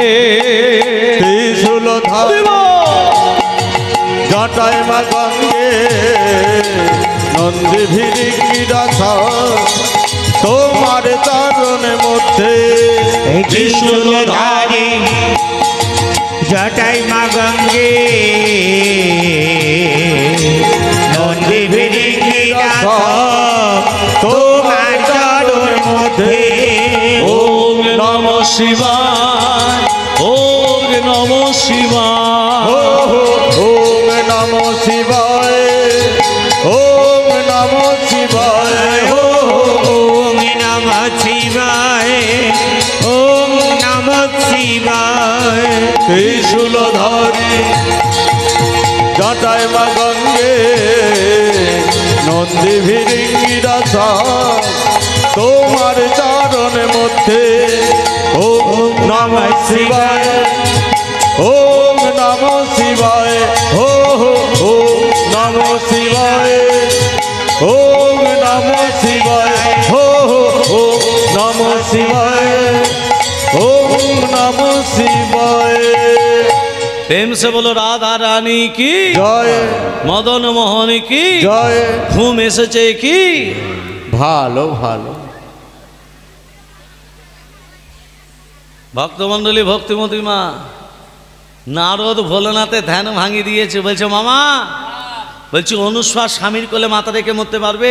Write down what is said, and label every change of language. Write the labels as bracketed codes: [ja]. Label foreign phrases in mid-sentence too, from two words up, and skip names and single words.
[bn] ত্রিশূলধারী জটায় মা গঙ্গে, নন্দী ভিরিঙ্গিরা তোমার চরণের মধ্যে। ত্রিশূলধারী জটায় মা গঙ্গে, নন্দী ভিরিঙ্গিরা তোমার চরণের মধ্যে। [sa] ওম নমঃ শিবায়, ওম নমঃ শিবায়, ওম নমঃ শিবায়, ওম নমঃ শিবায়, ওম নমঃ শিবায়, ওম নমঃ শিবায়। [bn] ত্রিশূলধারী জটায় মা গঙ্গে, নন্দী ভিরিঙ্গিরা তোমার চরণের মধ্যে। [sa] ওম নমঃ শিবায়, ওম নমঃ শিবায়, ওম নমঃ শিবায়, ওম নমঃ শিবায়, ওম নমঃ শিবায়, ওম নমঃ শিবায়। [hi] प्रेम से बोलो राधा रानी की জয়, मदन मोहन की জয়। [bn] ঘুম এসেছে কি? ভালো ভালো। ভক্তমণ্ডলী, ভক্তিমতী মা, নারদ ভোলানাথে ধ্যান ভাঙিয়ে দিয়েছে। বলছে মামা, বলছি অনুস্বার স্বামীর কোলে মাথা রেখে মরতে পারবে?